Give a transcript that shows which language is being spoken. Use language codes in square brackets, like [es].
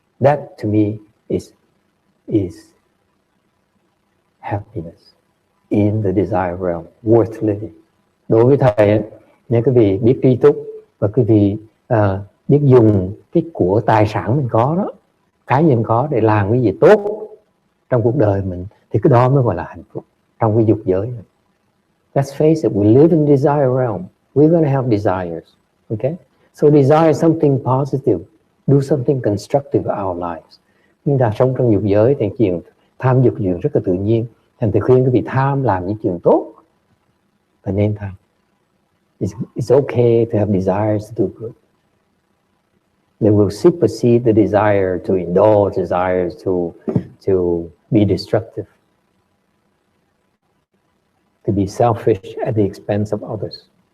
[en] That to me is happiness in the desire realm, worth living. [vi] Đối với thầy, nếu quý vị biết tri túc và quý vị biết dùng cái của tài sản mình có đó, cá nhân có để làm cái gì tốt trong cuộc đời mình, thì cái đó mới gọi là hạnh phúc trong cái dục giới này. [en] Let's face it, we live in desire realm. We're going to have desires. Okay? So desire is something positive. Do something constructive in our lives. [vi] Nhưng ta sống trong dục giới thì chuyện tham dục chuyện rất là tự nhiên. Thành thầy khuyên quý vị tham làm những chuyện tốt và nên tham. [en] It's okay to have desires to do good. They will supersede the desire to indulge, desires to be destructive, to be selfish at the expense of others.